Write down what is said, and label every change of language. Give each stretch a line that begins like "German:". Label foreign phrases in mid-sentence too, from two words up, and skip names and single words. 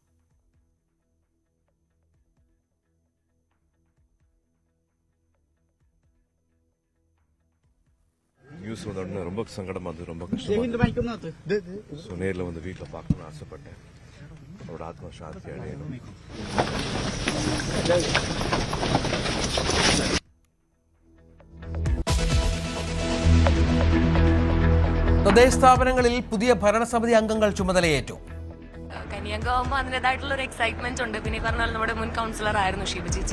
Tamil: நியூஸ் வந்த உடனே ரொம்ப சங்கடமா இருந்தது, ரொம்ப கஷ்டமா. நேரில் வந்து வீட்டில் பார்க்கணும்னு ஆசைப்பட்டேன். அவரோட ஆத்மா சாந்தி அடையணும்.
Malayalam: തദ്ദേശ സ്ഥാപനങ്ങളിൽ പുതിയ ഭരണസമിതി അംഗങ്ങൾ ചുമതലയേറ്റു. കന്യാകുമാകുമ്പോൾ അതിൻ്റെതായിട്ടുള്ള ഒരു എക്സൈറ്റ്മെന്റ് ഉണ്ട്. പിന്നെ ഈ പറഞ്ഞാൽ നമ്മുടെ മുൻ കൗൺസിലർ ആയിരുന്നു ഷീബ ചേച്ചി.